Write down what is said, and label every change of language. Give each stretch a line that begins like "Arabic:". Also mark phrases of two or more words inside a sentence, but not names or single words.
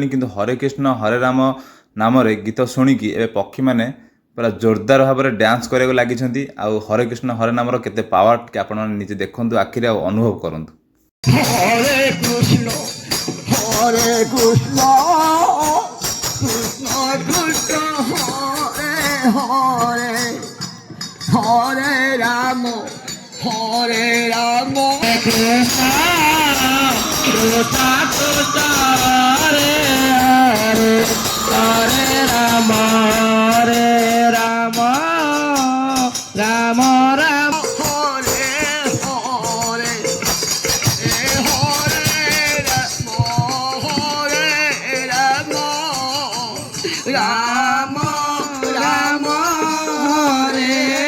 Odia: କିନ୍ତୁ ହରେ କୃଷ୍ଣ ହରେ ରାମ ନାମରେ ଗୀତ ଶୁଣିକି ଏବେ ପକ୍ଷୀମାନେ ପୁରା ଜୋରଦାର ଭାବରେ ଡ୍ୟାନ୍ସ କରିବାକୁ ଲାଗିଛନ୍ତି। ଆଉ ହରେ କୃଷ୍ଣ ହରେ ନାମର କେତେ ପାୱାର ଟିକେ ଆପଣମାନେ ନିଜେ ଦେଖନ୍ତୁ ଆଖିରେ ଆଉ ଅନୁଭବ କରନ୍ତୁ।
Sanskrit: ହରେ କୃଷ୍ଣ କୃଷ୍ଣ କୃଷ୍ଣ ହରେ ହରେ হরে রাম কৃষ্ণ কৃষ্ণ কৃষ্ণ হরে হরে হরে রাম রাম রাম রাম হরে হরে হরে রাম রাম রাম হরে